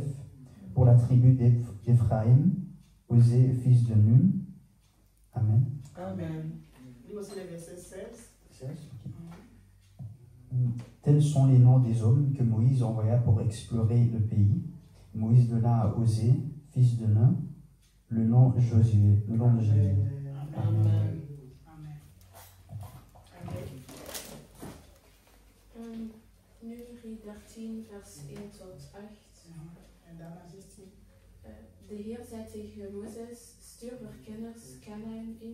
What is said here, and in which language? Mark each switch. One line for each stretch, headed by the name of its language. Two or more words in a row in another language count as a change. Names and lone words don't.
French: Pour la tribu d'Éphraïm, Osée, fils de Nun. Amen. Amen. Lis aussi le verset 16. Tels sont les noms des hommes que Moïse envoya pour explorer le pays. Moïse donna à Osée, fils de Nun, le nom de Josué. Amen. Amen.
Dutch: Numeri 13, vers 1 tot 8. De Heer zei tegen Mozes: stuur verkenners Kanaan in.